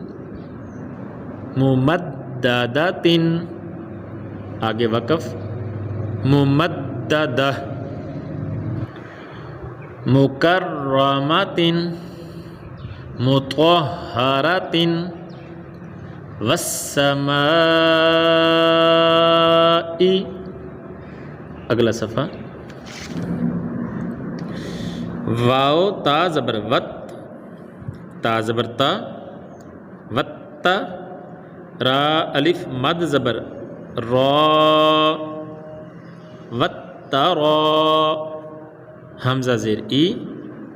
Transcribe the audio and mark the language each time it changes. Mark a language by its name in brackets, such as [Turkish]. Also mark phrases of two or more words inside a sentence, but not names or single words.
[Urdu] ممددۃ آگے وقف ممددہ [Arabic] مکرمۃ مطہرۃ [Urdu] والسماء اگلا صفحہ واو تا زبر وت تا زبر تا وت را الف مد زبر را وت را حمزہ زیر ای